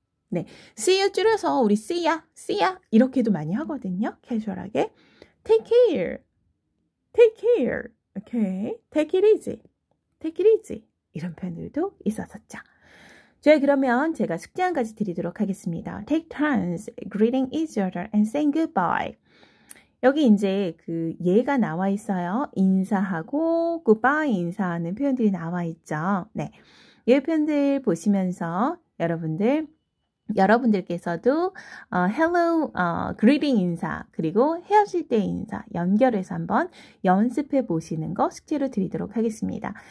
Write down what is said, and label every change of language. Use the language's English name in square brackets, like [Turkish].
[Korean] 네, see you 줄여서 우리 see ya 이렇게도 많이 하거든요. 캐주얼하게. [English] Take care. Take care. Okay. Take it easy. Take it easy. [Korean] 이런 표현들도 있었었죠. 저희 그러면 제가 숙제 한 가지 드리도록 하겠습니다. [English] Take turns greeting each other and saying goodbye. [Korean] 여기 이제 그 예가 나와 있어요. 인사하고 goodbye 인사하는 표현들이 나와 있죠. 네, 이 표현들 보시면서 여러분들 여러분들께서도 hello, greeting 인사, 그리고 헤어질 때 인사 연결해서 한번 연습해 보시는 거 숙제로 드리도록 하겠습니다.